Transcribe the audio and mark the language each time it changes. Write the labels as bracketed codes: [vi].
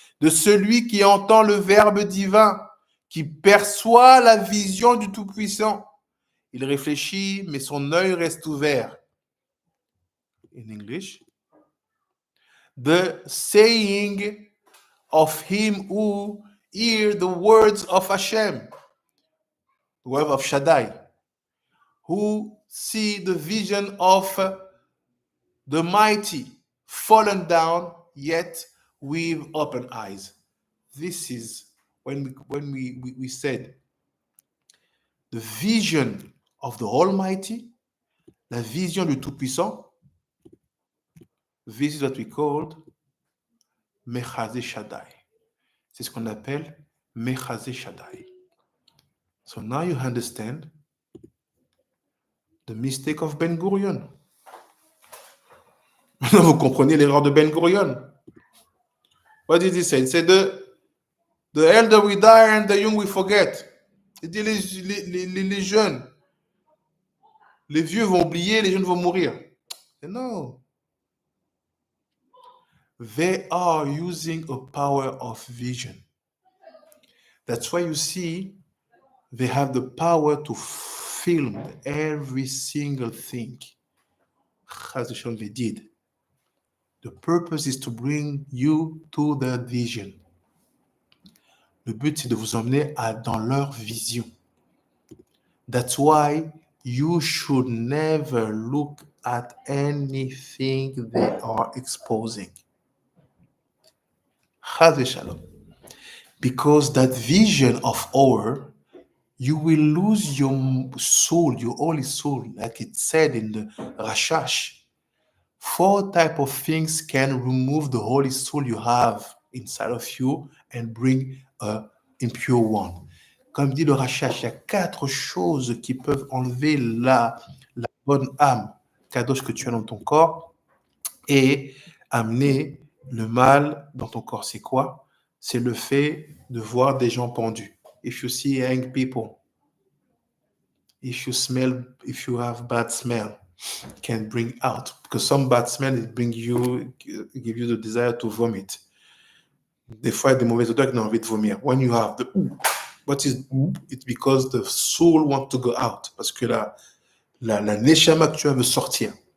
[fr] De celui qui entend le verbe divin, qui perçoit la vision du Tout-Puissant. Il réfléchit, mais son œil reste ouvert. [en] In English. The saying of him who hear the words of Hashem, the word of Shaddai, who see the vision of the mighty fallen down, yet with open eyes. This is when we said the vision of the Almighty, [fr] la vision du Tout-Puissant, [en] this is what we called Mechazeh Shaddai. [fr] C'est ce qu'on appelle Mechazeh Shaddai. [en] So now you understand the mistake of Ben Gurion. [fr] Maintenant, vous comprenez l'erreur de Ben Gurion. [en] What did he say? He said, the elder we die and the young we forget. [fr] Il dit les jeunes, les vieux vont oublier, les jeunes vont mourir. [en] No. They are using a power of vision. That's why you see they have the power to film every single thing as they did. The purpose is to bring you to their vision. Le but, c'est de vous emmener dans leur vision. That's why you should never look at anything they are exposing. [he] Chas Shalom. [en] Because that vision of our, you will lose your soul, your holy soul, like it said in the Rashash. 4 types of things can remove the holy soul you have inside of you and bring a impure one. [fr] Comme dit le Rashash, il y a 4 choses qui peuvent enlever la bonne âme, kadosh que tu as dans ton corps, et amener le mal dans ton corps. C'est quoi? C'est le fait de voir des gens pendus. [en] If you see young people, if you have bad smell, can bring out, because some bad smell give you the desire to vomit. [fr] Des fois, il y a des mauvaises odeurs qui ont envie de vomir. [en] When you have the what is it's because the soul wants to go out, [fr] parce que la neshama que tu as veut sortir.